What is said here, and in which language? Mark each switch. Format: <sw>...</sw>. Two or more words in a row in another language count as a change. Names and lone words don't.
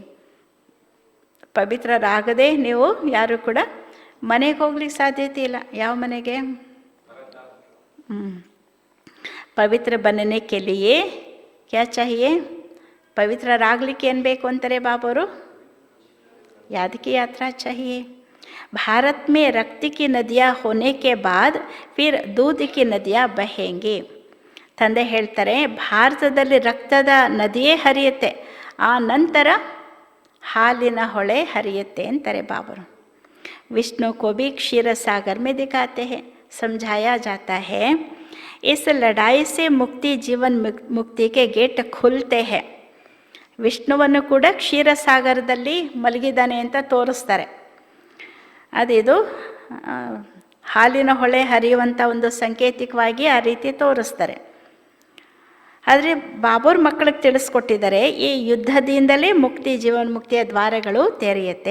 <kn>ಪವಿತ್ರರಾಗದೆ ನೀವು ಯಾರು ಕೂಡ ಮನೆಗೆ ಹೋಗ್ಲಿಕ್ಕೆ ಸಾಧ್ಯತೆ ಇಲ್ಲ. ಯಾವ ಮನೆಗೆ?</kn> <hi>पवित्र बनने के लिए क्या चाहिए?</hi> <kn>ಪವಿತ್ರರಾಗಲಿಕ್ಕೆ ಏನು ಬೇಕು ಅಂತಾರೆ ಬಾಬರು?</kn> <hi>याद की यात्रा चाहिए. भारत में रक्त की नदियाँ होने के बाद फिर दूध की नदियाँ बहेंगी.</hi> <kn>ತಂದೆ ಹೇಳ್ತಾರೆ, ಭಾರತದಲ್ಲಿ ರಕ್ತದ ನದಿಯೇ ಹರಿಯುತ್ತೆ, ಆ ನಂತರ ಹಾಲಿನ ಹೊಳೆ ಹರಿಯುತ್ತೆ ಅಂತಾರೆ ಬಾಬರು.</kn> <hi>विष्णु को भी क्षीर सागर में दिखाते हैं, समझाया जाता है इस लड़ाई से मुक्ति जीवन मुक्ति के गेट खुलते हैं.</hi> <kn>ವಿಷ್ಣುವನ್ನು ಕೂಡ ಕ್ಷೀರಸಾಗರದಲ್ಲಿ ಮಲಗಿದ್ದಾನೆ ಅಂತ ತೋರಿಸ್ತಾರೆ. ಅದಿದು ಹಾಲಿನ ಹೊಳೆ ಹರಿಯುವಂಥ ಒಂದು ಸಂಕೇತಿಕವಾಗಿ ಆ ರೀತಿ ತೋರಿಸ್ತಾರೆ. ಆದರೆ ಬಾಬೂರ್ ಮಕ್ಕಳಿಗೆ ತಿಳಿಸ್ಕೊಟ್ಟಿದ್ದಾರೆ, ಈ ಯುದ್ಧದಿಂದಲೇ ಮುಕ್ತಿ, ಜೀವನ ಮುಕ್ತಿಯ ದ್ವಾರಗಳು ತೆರೆಯುತ್ತೆ.</kn>